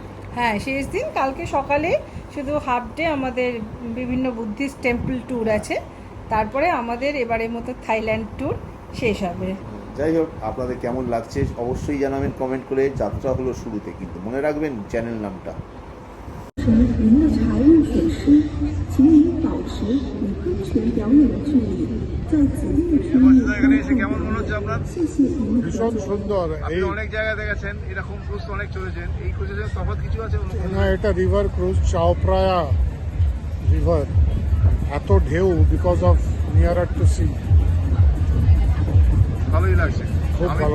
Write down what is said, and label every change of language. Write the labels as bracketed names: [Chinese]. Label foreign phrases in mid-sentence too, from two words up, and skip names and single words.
[Bangla] হ্যাঁ, শেষ দিন। কালকে সকালে শুধু [English] half day [Bangla] আমাদের বিভিন্ন [English] Buddhist temple tour [Bangla] আছে, তারপরে আমাদের এবারের মতো থাইল্যান্ড ট্যুর শেষ হবে। যাই হোক, আপনাদের কেমন লাগছে অবশ্যই জানাবেন কমেন্ট করে। যাত্রা হলো শুরুতে, কিন্তু মনে রাখবেন চ্যানেল নামটা। [Chinese] 您的财务损失，请您保持与喷泉表演的距离，在指定的区域 [Bangla] কেমন মনে হচ্ছে আপনার? [Chinese] 谢谢您的合 [Bangla] ভীষণ [Chinese] 作。 [Bangla] সুন্দর। আপনি এই অনেক জায়গায় দেখেছেন, এরকম ক্রুজ তো অনেক চলেছেন, এই ক্রুজের তফাৎ কিছু আছে? না, এটা [English] river cruise, [Bangla] চাওপ্রায়া রিভার, এত ঢেউ [English] because of nearer to sea. [Bangla] ভালোই লাগছে। খুব আমি